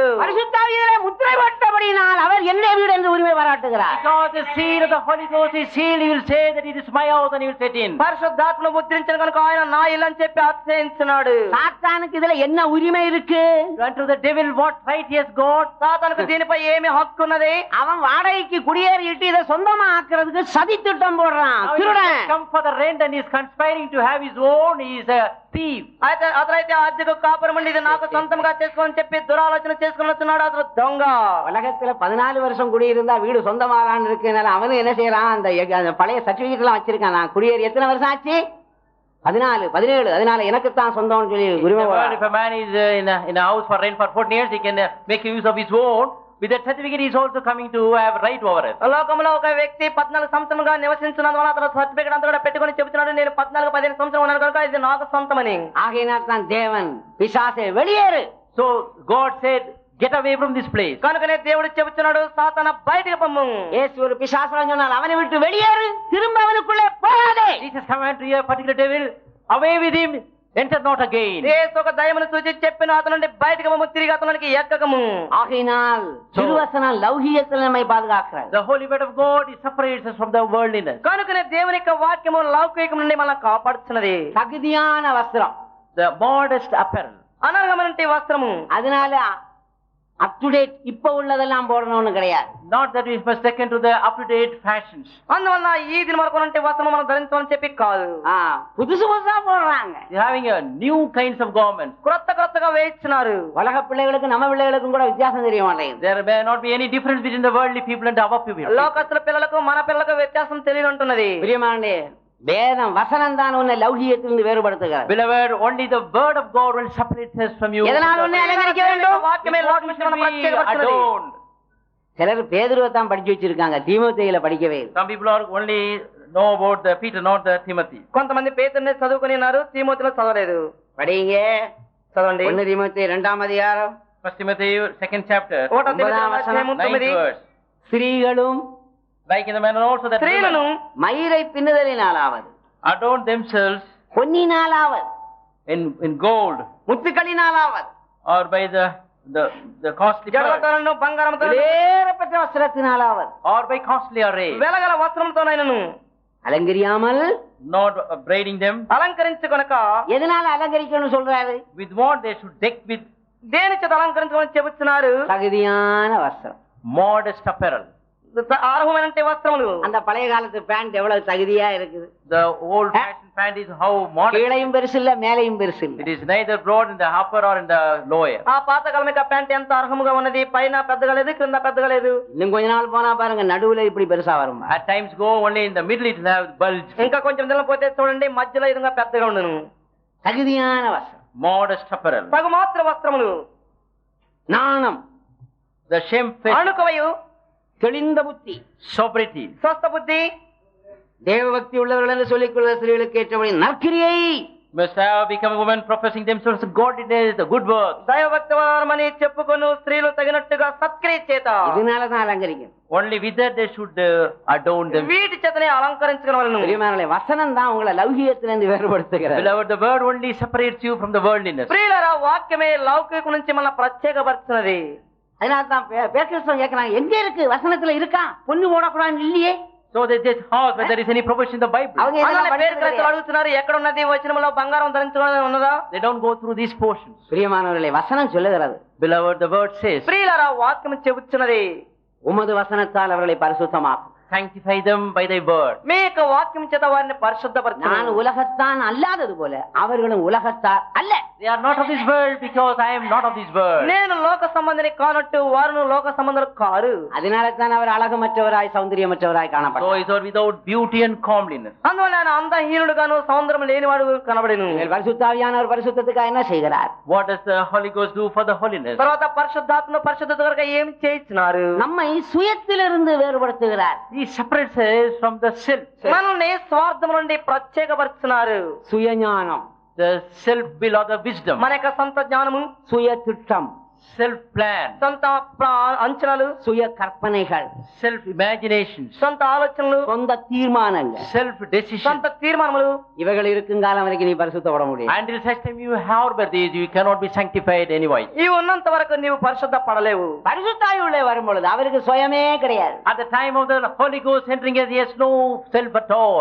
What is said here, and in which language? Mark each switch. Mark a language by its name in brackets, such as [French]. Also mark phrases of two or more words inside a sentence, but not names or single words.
[Tamil] பரிசுத்தாவியிலே முத்திரை போட்டபடினால் அவர் என்னுடைய வீடு என்று உரிமை பாராட்டுகிறார். [English] Because the seal of the Holy Ghost is sealed, he will say that it is my house and he will set in. [Telugu] పరిశుద్ధాత్మను ముద్రించిన కనుక ఆయన నా ఇల్లు అని చెప్పి అతిశయించున్నాడు. [Tamil] சாத்தானுக்கு இதுல என்ன உரிமை இருக்கு? [English] Unto the devil what right he has got? [Telugu] సాతానుకు దీనిపై ఏమి హక్కు ఉన్నది? [Tamil] அவன் வாடகைக்கு குடியேறிட்டு இதை சொந்தமா ஆக்குறதுக்கு சதி திட்டம் போடுறான், [English] Now he [Tamil] திருடன். [English] has come for the rent and he is conspiring to have his own. He is a thief. [Telugu] అయితే అతనైతే అద్దెకు కాపురం ఉండి ఇది నాకు సొంతంగా చేసుకోని చెప్పి దురాలోచన చేసుకుని వస్తున్నాడు. అతను దొంగ. [Tamil] உலகத்துல 14 வருஷம் குடியிருந்தா வீடு சொந்தமாலான்னு இருக்குனால அவனு என்ன செய்யறான், அந்த பழைய சர்டிபிகேட் எல்லாம் வச்சிருக்கான். நான் குடியேறி எத்தனை வருஷம் ஆச்சு? 14, 17. அதனால எனக்கு தான் சொந்தம்னு சொல்லி உரிமை. [English] If a man is in a house for rent for 14 years, he can make use of his own. With that certificate, he is also coming to have right over it. [Telugu] లోకంలో ఒక వ్యక్తి 14 సంవత్సరాలుగా నివసించినందువల్ల అతను సర్టిఫికేట్ అంతా కూడా పెట్టుకొని చెబుతున్నాడు, నేను 14-15 సంవత్సరం ఉన్నాను కనుక ఇది నాకు సొంతమని. [Tamil] ஆகையினால் தான் தேவன் பிசாசே வெளியேறு. [English] So God said, get away from this place. [Telugu] కనుకనే దేవుడు చెబుతున్నాడు, సాతానా బయటికి పొమ్ము. [Tamil] இயேசு ஒரு பிசாசுன்னு சொன்னால் அவனை விட்டு வெளியேறு, திரும்ப அவனுக்குள்ளே போகாதே. [English] Jesus commanded to a particular devil, away with him, enter not again. [Telugu] యేసు ఒక దయ్యమును చూచి చెప్పిన అతను నుండి బయటికి పొమ్ము, తిరిగి అతనికి ఎక్కకము. [Tamil] ஆகையினால் திருவசனம் லௌகியத்தில் நம்மை பாதுகாக்கிறது. [English] The holy word of God is separates us from the worldliness. [Telugu] కనుకనే దేవుని యొక్క వాక్యము లౌకికం నుండి మనల్ని కాపాడుతున్నది. [Tamil] தகுதியான வஸ்திரம், [English] The modest apparel. [Telugu] అనర్హమైన వస్త్రము. [Tamil] அதனால [English] up to date [Tamil] இப்ப உள்ளதெல்லாம் போடணும்னு கிடையாது. [English] Not that we must take into the up-to-date fashions. [Telugu] అందువల్ల ఈ దిన వరకు ఉంటే వస్త్రం మనం ధరించాలని చెప్పి కాదు. [Tamil] புதுசு புதுசா போடுறாங்க. [English] They're having a new kinds of garments. [Telugu] క్రొత్తగా వేయించున్నారు. [Tamil] உலக பிள்ளைகளுக்கு நம்ம பிள்ளைகளுக்கும் கூட வித்தியாசம் தெரிய மாட்டேங்குது. [English] There may not be any difference between the worldly people and our people. [Telugu] లోకస్తుల పిల్లలకు మన పిల్లలకు వ్యత్యాసం తెలియని ఉంటున్నది. [Tamil] பிரியமானே, வேதம் வசனம் தான் உன்னை லௌகியத்திலிருந்து வேறுபடுத்துகிறது. [English] Beloved, only the word of God will separate us from you. [Tamil] எதனால் உன்னை அலங்கரிக்க வேண்டும்? [Telugu] వాక్యమే లోకమిశ్రమను ప్రత్యేకపరచున్నది. [English] Adorned. [Tamil] சிலர் பேதுருவை தான் படிச்சு வச்சிருக்காங்க, தீமோத்தேயுல படிக்கவே இல்லை. [English] Some people are only know about the Peter, not the Timothy. [Telugu] కొంతమంది పేతురుని చదువుకుని ఉన్నారు, తీమోతిలో చదవలేదు. [Tamil] படிங்க, [Telugu] చదవండి. [Tamil] 1 தீமோத்தேயு 2ஆம் அதிகாரம் [English] 1 Timothy 2nd chapter, [Telugu] 1 తీమోతి అధ్యాయము [English] 9th 9. verse. [Tamil] ஸ்திரீகளும் [English] Like in the manner also that [Telugu] స్త్రీలను [English] women [Tamil] மயிரை பின்னுதலினாலாவது, [English] adorn themselves [Tamil] பொன்னினாலாவது, [English] in gold, [Tamil] முத்துக்களினாலாவது, [English] or by the costly pearl, [Telugu] జడలతోనూ బంగారంతో [Tamil] விலையேறப்பட்ட வஸ்திரத்தினாலாவது, [English] or by costly array, [Telugu] వెలగల వస్త్రంతోనైనను [Tamil] அலங்கரியாமல், [English] not braiding them. [Telugu] అలంకరించుకొనక. [Tamil] எதனால அலங்கரிக்கணும்னு சொல்றாரு? [English] With what they should deck with [Telugu] దేని చేత అలంకరించుకొని చెబుతున్నారు? [Tamil] தகுதியான வஸ்திரம், [English] modest apparel. [Telugu] అర్హమైన వస్త్రములు. [Tamil] அந்த பழைய காலத்து பேண்ட் எவ்வளவு தகுதியா இருக்குது. [English] The old fashioned pant is how modest. [Tamil] கீழையும் பெருசு இல்ல, மேலையும் பெருசு இல்ல. [English] It is neither broad in the upper or in the lower. [Telugu] ఆ పాతకాలం యొక్క ప్యాంట్ ఎంత అర్హముగా ఉన్నది, పైన పెద్దగా లేదు, కింద పెద్దగా లేదు. [Tamil] இன்னும் கொஞ்ச நாள் போனா பாருங்க, நடுவுல இப்படி பெருசா வரும். [English] At times go only in the middle, it will have bulge. [Telugu] ఇంకా కొంచెం దినం పోతే చూడండి, మధ్యలో ఇదిగా పెద్దగా ఉండను. [Tamil] தகுதியான வஸ்திரம், [English] Modest apparel. [Telugu] తగు మాత్ర వస్త్రములు. [Tamil] நாணம், [English] the shamefaced, [Telugu] అణుకవయు, [Tamil] தெளிந்த புத்தி, [English] sobriety, [Telugu] స్వస్థ బుద్ధి, [Tamil] தேவபக்தி உள்ளவர்கள் என்று சொல்லிக் கொள்கிற ஸ்திரீகளுக்கு ஏற்றபடி நற்கிரியை, [English] must have become women professing themselves godliness, the good work. [Telugu] దైవభక్తి వారమని చెప్పుకొను స్త్రీలు తగినట్టుగా సత్క్రియ చేత. [Tamil] இதனாலதான் அலங்கரிக்கணும். [English] Only with that they should adorn them. [Telugu] వీటి చేతనే అలంకరించుకోవాలను. [Tamil] பிரியமானவர்களே, வசனம் தான் உங்களை லௌகியத்திலிருந்து வேறுபடுத்துகிறது. [English] Beloved, the word only separates you from the worldliness. [Telugu] ప్రియులారా, వాక్యమే లౌకిక నుంచి మన ప్రత్యేకపరుచున్నది. [Tamil] அதனால்தான் பேக்கிறிஸ்தவன் கேட்கிறாங்க, எங்க இருக்கு வசனத்துல இருக்கா பொண்ணு போடக்கூடாது இல்லையே. [English] So they just ask whether there is any provision in the Bible. [Tamil] அவங்க [Telugu] అలానే [Tamil] இதெல்லாம் [Telugu] పేరు [Tamil] படிக்கிறது [Telugu] క్రైస్తవులు అడుగుతున్నారు, ఎక్కడ ఉన్నది వచనంలో బంగారం ధరించుకోవడం ఉన్నదా? [English] They don't go through these portions. [Tamil] பிரியமானவர்களே, வசனம் சொல்லுகிறது, [English] Beloved, the word says, [Telugu] ప్రియులారా, వాక్యం చెబుతున్నది, [Tamil] உமது வசனத்தால் அவர்களை பரிசுத்தமாக்கும். [English] sanctify them by thy word. [Telugu] మీ యొక్క వాక్యం చేత వారిని [Tamil] நான் [Telugu] పరిశుద్ధపరచు. [Tamil] உலகத்தான் அல்லாதது போல அவர்களும் உலகத்தார் அல்ல. [English] They are not of this world because I am not of this world. [Telugu] నేను లోక సంబంధిని కానట్టు వారును లోక సంబంధులు కారు. [Tamil] அதனால தான் அவர் அழகமற்றவராய் சௌந்தரியமற்றவராய் [English] So [Tamil] காணப்பட்டார். [English] is without beauty and comeliness. [Telugu] అందువల్ల ఆయన అందహీనుడుగాను సౌందర్యం లేనివాడు కనబడేను. [Tamil] பரிசுத்தாவியானவர் பரிசுத்தத்துக்காக என்ன செய்கிறார்? [English] What does the Holy Ghost do for the holiness? [Telugu] తర్వాత పరిశుద్ధాత్మ పరిశుద్ధత కొరకు ఏమి చేయించినారు? [Tamil] நம்மை சுயத்திலிருந்து வேறுபடுத்துகிறார். [English] He separates us from the self. [Telugu] మనల్ని స్వార్థం నుండి ప్రత్యేకపరుచున్నారు. [Tamil] சுயஞானம், [English] The self will or the wisdom. [Telugu] మన యొక్క సొంత జ్ఞానము, [Tamil] சுய திட்டம், [English] Self plan. [Telugu] సొంత అంచనాలు, [Tamil] சுய கற்பனைகள், [English] Self imaginations. [Telugu] సొంత ఆలోచనలు, [Tamil] சொந்த தீர்மானங்கள், [English] Self decision. [Telugu] సొంత తీర్మానములు. [Tamil] இவைகள் இருக்கும் காலம் வரைக்கும் நீ பரிசுத்தப்பட முடியும். [English] Until such time you harbor these, you cannot be sanctified anywise. [Telugu] ఇవి ఉన్నంత వరకు నీవు పరిశుద్ధ పడలేవు. [Tamil] பரிசுத்தாவி உள்ளே வரும் பொழுது அவருக்கு சுயமே கிடையாது. [English] At the time of the Holy Ghost entering us, he has no self at all.